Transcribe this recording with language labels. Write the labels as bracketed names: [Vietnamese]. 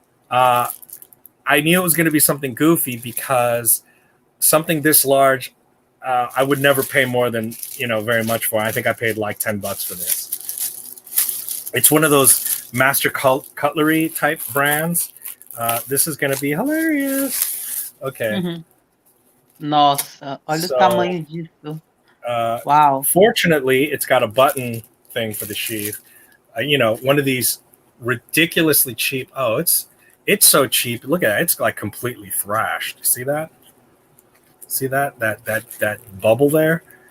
[English] I knew it was going to be something goofy, because something this large, I would never pay more than, you know, very much for. I think I paid like $10 for this. It's one of those master cutlery type brands. This is going to be hilarious. Okay. [Portuguese] Nossa, olha o tamanho disso. [English] Wow. Fortunately, it's got a button thing for the sheath. You know, one of these ridiculously cheap. Oh, it's so cheap. Look at it. It's like completely thrashed. See that? See that bubble there?